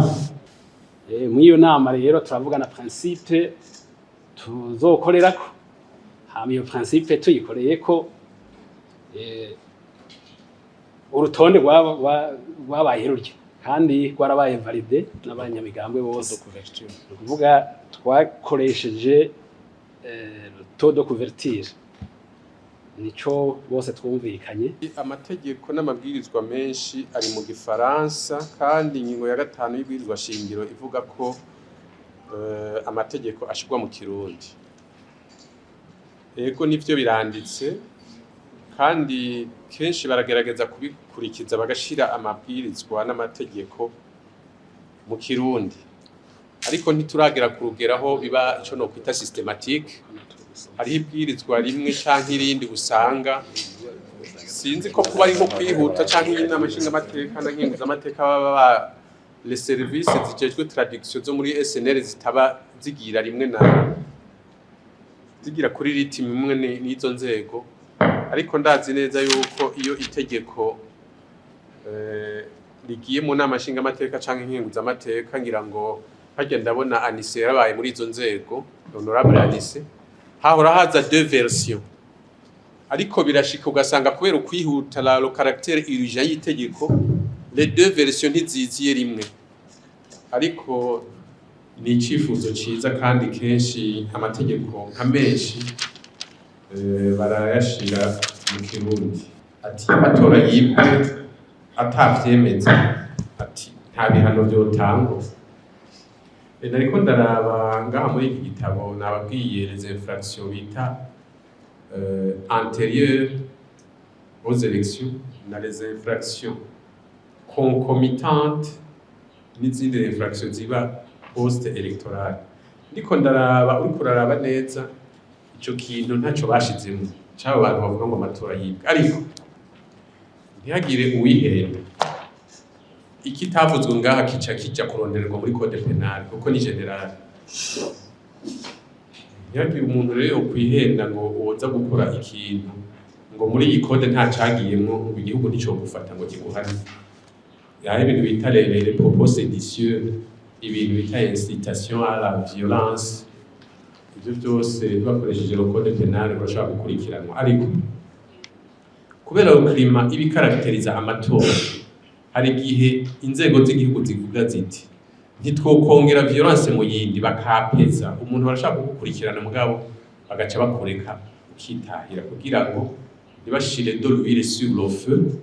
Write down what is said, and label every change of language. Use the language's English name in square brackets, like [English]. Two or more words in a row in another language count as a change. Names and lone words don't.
[Rundi] Muri iyo nama rero turavugana principe tuzokorerako, hama iyo principe tuyikoreye ko urutonde rwabaye rurya kandi rwarabaye valide n'abanyamigambwe bose. [French] Ni ukuvuga twakoresheje taux de couverture, [Rundi] nico bose twumvikanye. Amategeko n'amabwirizwa menshi ari mu Gifaransa kandi ingingo ya 5 y'ibwirizwa shingiro ivuga ko amategeko ashirwa mu Kirundi. Ego nivyo biranditse kandi kenshi baragerageza kubikurikiza bagashira amabwirizwa n'amategeko mu Kirundi, ariko ntituragera kurugeraho biba ico no kwita systematique. Hari ibwirizwa rimwe canke irindi usanga sinzi ko kuba ari nko kwihuta canke inama nshinga amateka na nkinguza amateka baba [French] les services [Rundi] zijejwe traduction zo muri SNL zitaba zigira rimwe na zigira kuri ritime imwe n'izo nzego, ariko ndazi neza yuko iyo itegeko rigiye mu nama nshinga amateka canke nkinguza amateka ngira ngo hajya ndabona Anise yarabaye muri izo nzego, honorable Anise, hahora haza 2 versions, ariko birashika ugasanga kubera ukwihuta [French] le caractère urgent [Rundi] y'itegeko [French] les 2 versions [Rundi] ntiziziye rimwe, ariko ni icifuzo ciza kandi kenshi amategeko nka menshi barayashira mu Kirundi. Ati amatora yibwe atavyemeza, ati nta bihano vyotangwa. Nariko ndaraba ngaha muri iki gitabo nababwiye [French] les infractions [Rundi] bita [French] antérieures aux élections [Rundi] na [French] les infractions concomitantes [Rundi] n'izindi infractions ziba [French] post électorale. [Rundi] Ndiko ndaraba uriko uraraba neza ico kintu ntaco bashizemo cyabo bantu bavuga ngo amatora yibwe, ariko ntihagire uwihenda ikitavuzwe ngaha kica kija kurondererwa muri [French] code penal [Rundi] kuko ni general. Ntihagire umuntu rero kwihenda ngo woza gukora ikintu ngo muri iyi code nta cagiyemwo ngo igihugu nico gufata ngo kiguhane. Yaje ibintu bita [French] les propos séditieux, [Rundi] ibintu bita [French] incitation à la violence, [Rundi] ibyo byose bakoresheje [French] le code penal [Rundi] bashaka gukurikiranwa, ariko kubera uklima ibikarakteriza amatora hari gihe inzego z'igihugu zivuga ziti ntitwokongera violence mu yindi bakapeza umuntu barashaka gukurikirana mugabo bagaca bakoreka ukitahira kugira ngo ntibashire [French] de l'huile sur le feu.